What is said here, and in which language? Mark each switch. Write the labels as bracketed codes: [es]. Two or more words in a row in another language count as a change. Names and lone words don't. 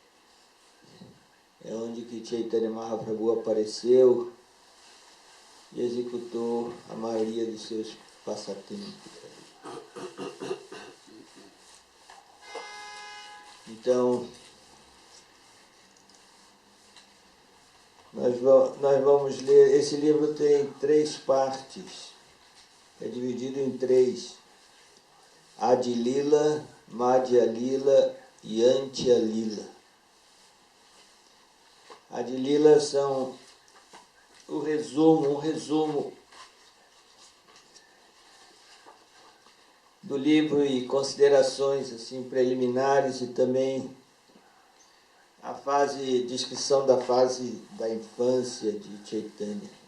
[pt] É onde que Chaitanya Mahaprabhu apareceu e executou a maioria dos seus passatempos. Então, nós vamos ler, esse livro tem 3 partes, é dividido em 3, Adi Lila, Madhya Lila e Antya Lila. Adi Lila são um resumo do livro e considerações assim preliminares e também a descrição da fase da infância de Chaitanya.